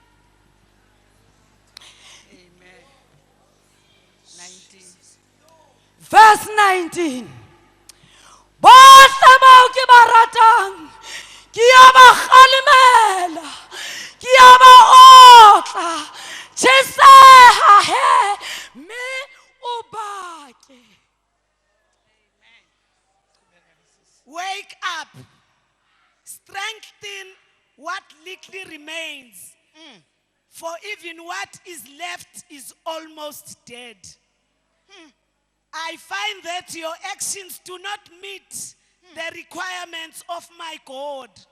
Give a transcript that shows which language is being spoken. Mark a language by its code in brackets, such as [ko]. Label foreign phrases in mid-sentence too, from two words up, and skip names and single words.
[en] Amen. 19. Verse 19. [st] Bohle bao ke ba ratang ke a ba kgalemela, ke a ba otla. Tjheseha he, mme o bake. [en] Wake up. Strengthen what little remains. For even what is left is almost dead. I find that your actions do not meet the requirements of my God.